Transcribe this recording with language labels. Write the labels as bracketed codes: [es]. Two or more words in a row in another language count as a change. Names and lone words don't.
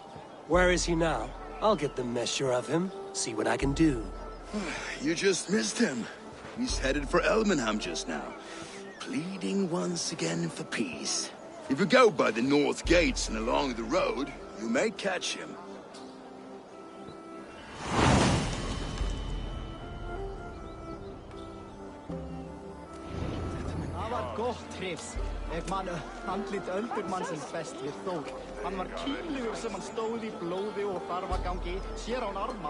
[en] Where is he now? I'll get the measure of him, see what I can do. You just missed him. He's headed for Elmenham just now, pleading once again for peace. If you go by the north gates and along the road, you may catch him. [is] Gott hrifs. Ég man andlit öldurmannsins best við Þór. Hann var kýlugur sem hann stóð í blóði og þarfagangi, sér án arma.